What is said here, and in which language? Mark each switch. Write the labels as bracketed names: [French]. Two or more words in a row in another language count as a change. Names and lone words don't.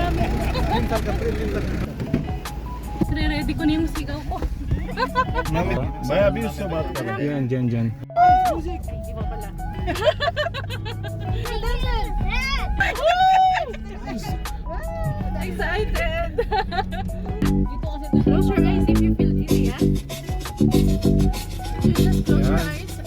[Filipino] Re-ready ko na yung sigaw ko. [Hindi] मैं अभी उससे बात कर रहा हूँ। [Filipino] Yan, dyan. Di ba pala? Excited! Dito kasi [English] close your eyes if you feel dizzy, [Filipino] ha? [English] You just close your eyes.